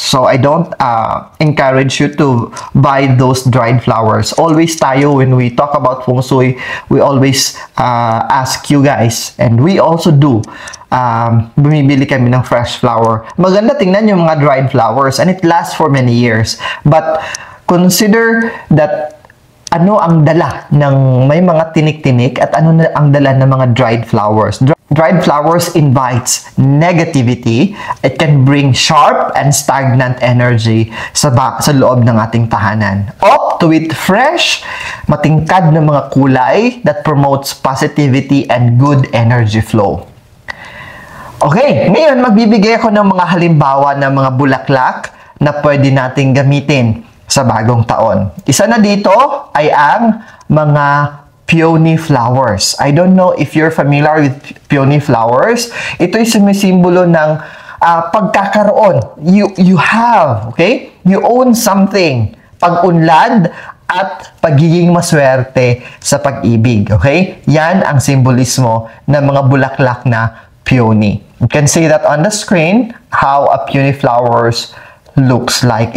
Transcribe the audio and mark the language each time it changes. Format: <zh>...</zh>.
<en>So, I don't encourage you to buy those dried flowers. Always tayo, when we talk about Feng Shui, we always ask you guys, and we also do,</en> <tl>bumibili kami ng</tl> <en>fresh flower.</en> <tl>Maganda tingnan yung mga</tl> <en>dried flowers, and it lasts for many years. But, consider that</en> <tl>ano ang dala ng may mga tinik-tinik at ano na ang dala ng mga dried flowers.</tl> <en>Dried flowers invites negativity. It can bring sharp and stagnant energy</en> <tl>sa loob ng ating tahanan.</tl> <en>Up to it fresh,</en> <tl>matingkad na mga kulay</tl> <en>that promotes positivity and good energy flow.</en> <tl>Okay, ngayon magbibigay ako ng mga halimbawa ng mga bulaklak na pwede nating gamitin sa bagong taon. Isa na dito ay ang mga peony flowers.</tl> <en>I don't know if you're familiar with peony flowers.</en> <tl>Ito'y sumisimbolo ng pagkakaroon.</tl> <en>You have, okay? You own something.</en> <tl>Pag-unlad at pagiging maswerte sa pag-ibig, okay? Yan ang simbolismo ng mga bulaklak na peony.</tl> <en>You can see that on the screen, how a peony flowers looks like.</en>